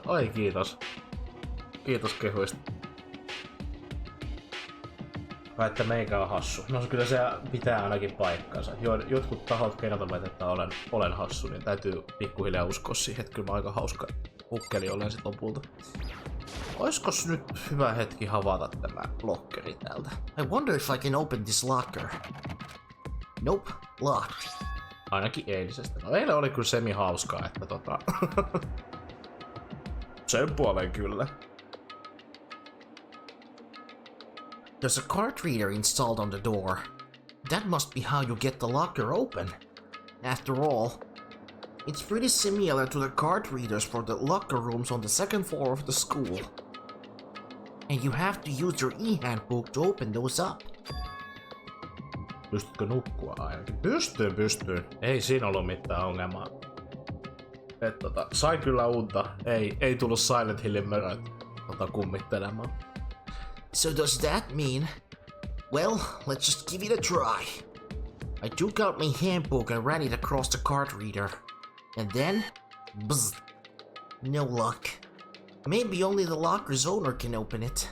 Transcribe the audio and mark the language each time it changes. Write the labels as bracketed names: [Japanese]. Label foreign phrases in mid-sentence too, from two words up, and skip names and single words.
[Finnish] Ai kiitos. Kiitos kehuista. Vai että meikä on hassu. No kyllä se pitää ainakin paikkansa. Jotkut tahot kertovat, että olen hassu, niin täytyy pikkuhiljaa uskoa siihen, että kyllä mä aika hauska hukkeli olen sit lopulta. Oiskos nyt hyvä hetki havata tämä lokkeri täältä? [English] I wonder if I can open this locker. Nope, locked. [Finnish] Ainakin eilisestä. No eilen oli kyllä semi hauskaa, että sen puolen kyllä. [English] There's a card reader installed on the door. That must be how you get the locker open. After all, it's pretty similar to the card readers for the locker rooms on the second floor of the school. And you have to use your e-handbook to open those up. [Finnish] Pystytkö nukkua ainakin? Pystyn. Ei siinä ollut mitään ongelmaa. Sai kyllä unta. Ei tullut Silent Hillin möröt kummittelemaan. [English] So does that mean... Well, let's just give it a try. I took out my handbook and ran it across the card reader. And then... Bzz. No luck. Maybe only the locker's owner can open it.